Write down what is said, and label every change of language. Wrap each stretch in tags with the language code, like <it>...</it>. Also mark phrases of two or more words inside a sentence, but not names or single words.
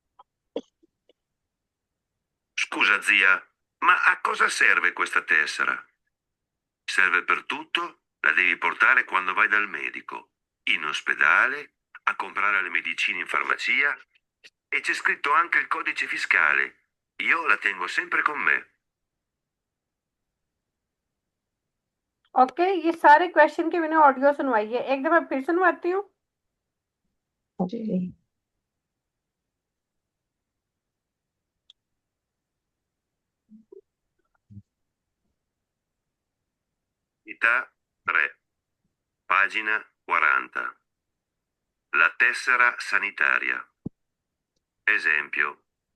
<it>Scusa zia, ma a cosa serve questa tessera? Serve per tutto, la devi portare quando vai dal medico, in ospedale, a comprare le medicine in farmacia e c'è scritto anche il codice fiscale. Io la tengo sempre con me.</it> <hi>ओके, ये सारे क्वेश्चन के मैंने ऑडियो सुनवाई है, एक दफा फिर सुनवाती हूँ। जी।</hi> <it>Unità 3, pagina 40. La tessera sanitaria. Esempio.</it>